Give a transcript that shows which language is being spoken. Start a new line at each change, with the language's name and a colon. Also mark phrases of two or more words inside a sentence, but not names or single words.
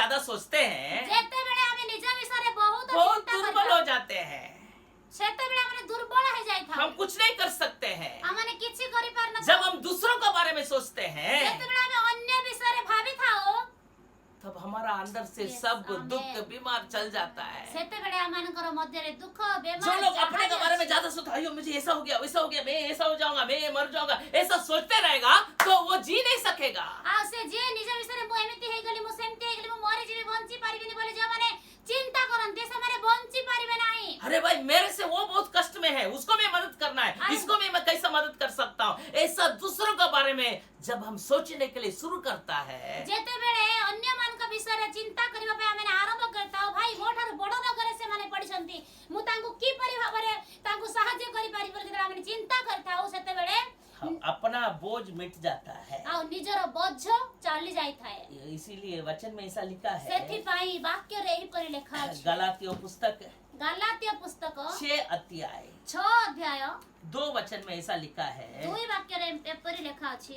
Hindi: सोचते हैं
Odia: ଯେତେବେଳେ ଆମେ ନିଜ ବିଷୟରେ ବହୁତ
Hindi: बहुत
Odia: ଚିନ୍ତା
Hindi: दुर्बल
Odia: କରିବା
Hindi: हो जाते हैं,
Odia: ସେତେବେଳେ ଆମେ ଦୁର୍ବଳ ହେଇଯାଇଥାଉ
Hindi: हम कुछ नहीं कर सकते हैं।
Odia: ଆମେ କିଛି କରିପାରୁନଥାଉ
Hindi: जब हम दूसरों के बारे में सोचते हैं
Odia: ଯେତେବେଳେ ଆମେ ଅନ୍ୟ ବିଷୟରେ ଭାବିଥାଉ
Hindi: तब हमारा अंदर से Yes, सब amen. दुख बीमार चल जाता है।
Odia: ସେତେବେଳେ ଆମମାନଙ୍କର ମଧ୍ୟରେ ଦୁଃଖ
Hindi: जो
Odia: ବେମାର
Hindi: लोग
Odia: ଯାହା
Hindi: अपने के
Odia: ବି
Hindi: बारे में
Odia: ଅଛି,
Hindi: ज्यादा सोचते हैं, अयो मुझे ऐसा हो गया वैसा हो गया, मैं ऐसा हो जाऊंगा, मैं मर जाऊंगा, ऐसा सोचते रहेगा तो वो जी नहीं सकेगा।
Odia: ଆଉ ସେ ଯିଏ ନିଜ ବିଷୟରେ ମୁଁ ଏମିତି ହେଇଗଲି ମୁଁ ସେମିତି ହେଇଗଲି ମୁଁ ମରିଯିବି ବଞ୍ଚି ପାରିବିନି ବୋଲି ଯୋଉମାନେ ଚିନ୍ତା କରନ୍ତି ସେମାନେ ବଞ୍ଚି ପାରିବେ ନାହିଁ
Hindi: अरे भाई मेरे से वो बहुत कष्ट में है, उसको मैं मदद करना है, अरे- इसको मैं कैसे मदद कर सकता हूँ, ऐसा दूसरों के बारे में जब हम सोचने के लिए शुरू करता है
Odia: ଯେତେବେଳେ ଅନ୍ୟମାନଙ୍କ ବିଷୟରେ ଚିନ୍ତା କରିବା ପାଇଁ ଆମେ ଆରମ୍ଭ କରିଥାଉ ଭାଇ ମୋ ଠାରୁ ବଡ ରୋଗରେ ସେମାନେ ପଡିଛନ୍ତି ମୁଁ ତାଙ୍କୁ କିପରି ଭାବରେ ତାଙ୍କୁ ସାହାଯ୍ୟ କରିପାରିବି ବୋଲି ଯେତେବେଳେ ଆମେ ଚିନ୍ତା କରିଥାଉ ସେତେବେଳେ
Hindi: अपना बोझ मिट जाता है।
Odia: ଆଉ ନିଜର ବୋଝ ଚାଲି ଯାଇଥାଏ
Hindi: इसीलिए वचन में ऐसा लिखा है,
Odia: ସେଥିପାଇଁ ବାକ୍ୟରେ ଏହିପରି ଲେଖା ଅଛି
Hindi: गलातियों पुस्तक
Odia: ଗାଲାତୀୟ ପୁସ୍ତକ
Hindi: 6 अध्याय
Odia: 6 ଅଧ୍ୟାୟ
Hindi: 2 वचन में ऐसा लिखा है,
Odia: 2 ବାକ୍ୟରେ ଏପରି ଲେଖା ଅଛି